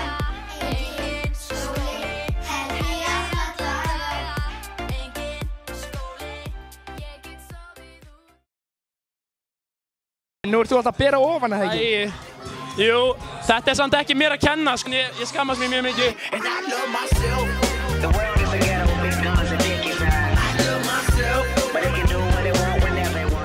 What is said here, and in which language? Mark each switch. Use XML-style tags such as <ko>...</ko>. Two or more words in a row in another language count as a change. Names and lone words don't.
<is>Engin skóli, helgi alla daga. Engin skóli, ég get sofið út. Nú ert þú alltaf að bera ofan, eða ekki? Jú, þetta er samt ekki mér að kenna, sko. Ég skammast mér mjög mikið.</is> <en>The world is a ghetto because the dick is high. I love myself, but they can do what they want whenever they want.</en>